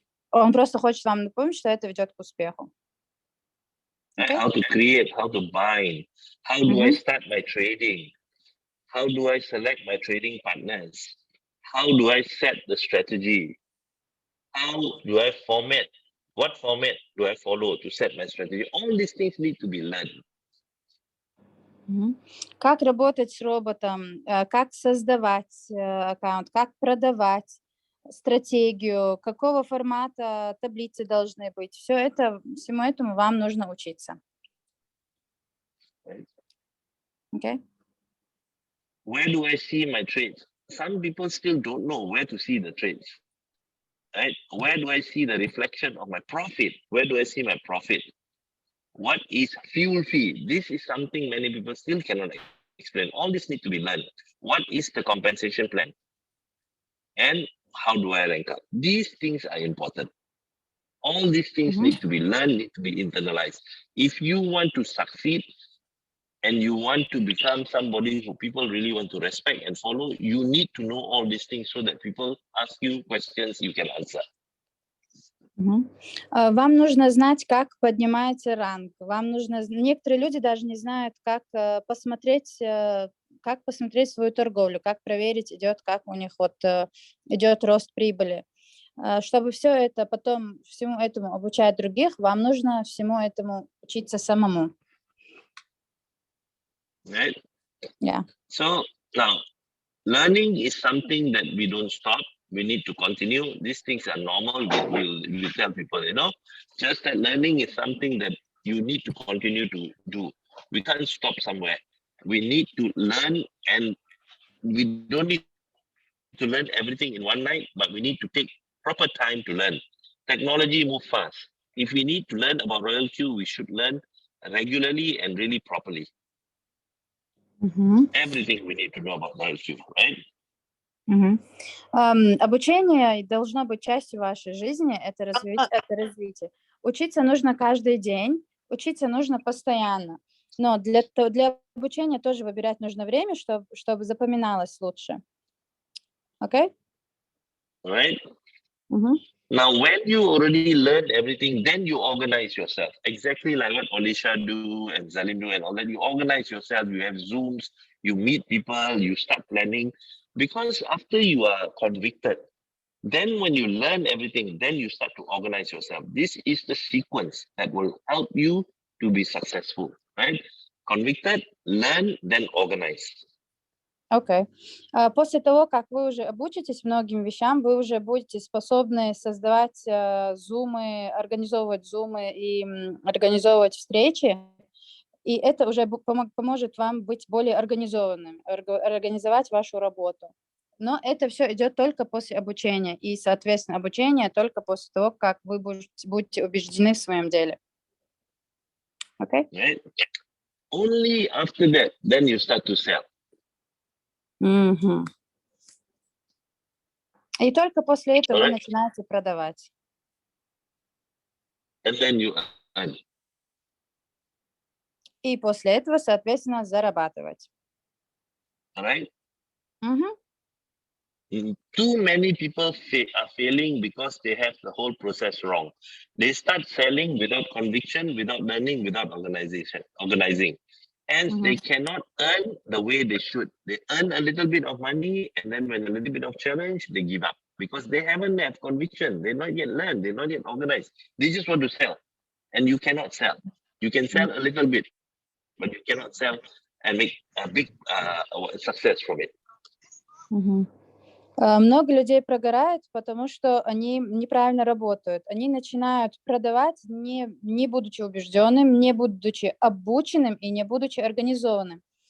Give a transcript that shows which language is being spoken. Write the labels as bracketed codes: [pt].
[ru] Он просто хочет вам напомнить, что это ведет к успеху. [en] Okay. How to create, how to bind, how do I start my trading, how do I select my trading partners, how do I set the strategy, how do I format, what format do I follow to set my strategy. All these things need to be learned. [ru] Как работать с роботом, как создавать аккаунт, как продавать, стратегию, какого формата таблицы должны быть. Всему этому вам нужно учиться. [en] Okay. Where do I see my trades? Some people still don't know where to see the trades. Right? Where do I see the reflection of my profit? Where do I see my profit? What is fuel fee? This is something many people still cannot explain. All this need to be learned. What is the compensation plan? And how do I rank up? These things are important. All these things need to be learned, need to be internalized. If you want to succeed and you want to become somebody who people really want to respect and follow, you need to know all these things so that people ask you questions you can answer. [ru] Вам нужно знать, как поднимается ранг. Некоторые люди даже не знают, как посмотреть свою торговлю, как проверить, как у них идет рост прибыли. Чтобы все это потом всему этому обучать других, вам нужно всему этому учиться самому. [en] Right? Yeah. So now, learning is something that we don't stop. We need to continue. These things are normal. We tell people, just that learning is something that you need to continue to do. We can't stop somewhere. We need to learn, and we don't need to learn everything in one night, but we need to take proper time to learn. Technology moves fast. If we need to learn about RoyalQ, we should learn regularly and really properly. Everything we need to know about RoyalQ, right? [ru] Обучение должно быть частью вашей жизни, это развитие. Учиться нужно каждый день, учиться нужно постоянно. Но для обучения тоже выбирать нужно время, чтобы запоминалось лучше. [en] Okay? Right? Now, when you already learn everything, then you organize yourself. Exactly like what Alicia do and Zalim do and all that. You organize yourself, you have Zooms, you meet people, you start planning. Because after you are convicted, then when you learn everything, then you start to organize yourself. This is the sequence that will help you to be successful, right? Convicted, learn, then organize. Okay. [ru] После того, как вы уже обучитесь многим вещам, вы уже будете способны создавать зумы, организовывать зумы и организовывать встречи. И это уже поможет вам быть более организованным, организовать вашу работу. Но это все идет только после обучения. И, соответственно, обучение только после того, как вы будете убеждены в своем деле. [en] Okay? Right? Only after that, then you start to sell. [ru] И только после этого вы начинаете продавать. [en] And then you earn. [ru] И после этого, соответственно, зарабатывать. [en] Right? Too many people are failing because they have the whole process wrong. They start selling without conviction, without learning, without organizing. Hence, they cannot earn the way they should. They earn a little bit of money, and then when a little bit of challenge, they give up because they haven't have conviction. They're not yet learned. They're not yet organized. They just want to sell, and you cannot sell. You can sell a little bit, but you cannot sell and make a big success from it. [ru] Много людей прогорают, потому что они неправильно работают. Они начинают продавать, не будучи убежденным, не будучи обученным и не будучи организованным.